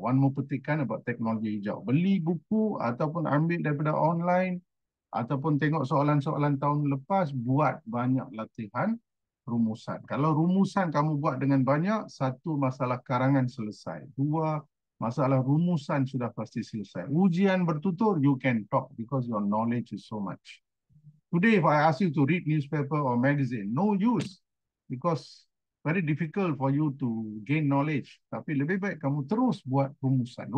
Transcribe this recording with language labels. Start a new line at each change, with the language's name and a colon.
English: One more petikan about teknologi hijau.
Malay: Beli buku ataupun ambil daripada online ataupun tengok soalan-soalan tahun lepas, buat banyak latihan rumusan. Kalau rumusan kamu buat dengan banyak, satu, masalah karangan selesai. Dua, masalah rumusan sudah pasti selesai. Ujian bertutur,
English: you can talk because your knowledge is so much. Today, if I ask you to read newspaper or magazine, no use because very difficult for you to gain knowledge.
Malay: Tapi lebih baik kamu terus buat rumusan.